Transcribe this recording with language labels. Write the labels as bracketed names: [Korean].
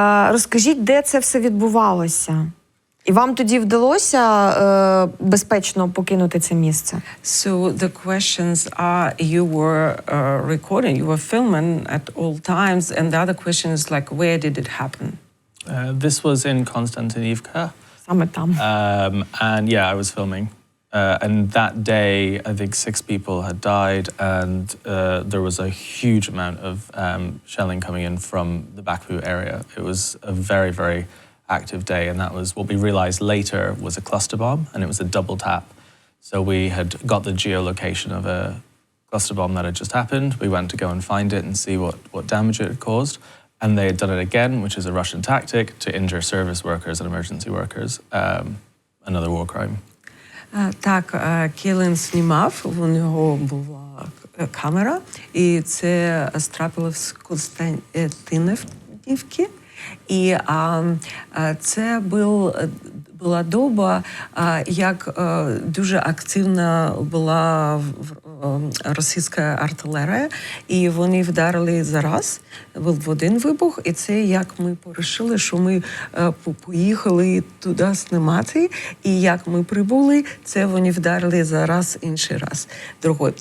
[Ukrainian] Розкажіть, де це все відбувалося? І вам тоді вдалося безпечно покинути це місце? [English] So the questions are, you were recording, you were filming at all times, and the other question is like, where did it happen? This was in Konstantinivka. [Ukrainian] Саме там. [English] And yeah, I was filming. And that day, I think 6 people had died, and there was a huge amount of shelling coming in from the Baku area. It was a very, very active day, and that was what we realized later was a cluster bomb, and it was a double tap. So we had got the geolocation of a cluster bomb that had just happened. We went to go and find it and see what damage it had caused. And they had done it again, which is a Russian tactic to injure service workers and emergency workers. Another war crime. [Ukrainian] Так, Келін знімав, у нього була камера, і це трапилося з Константинівки. І це була доба, як дуже активна була російська артилерія, і вони вдарили зараз, був один вибух, і це як ми порішили, що ми поїхали туди знімати, і як ми прибули, це вони вдарили зараз інший раз, другий.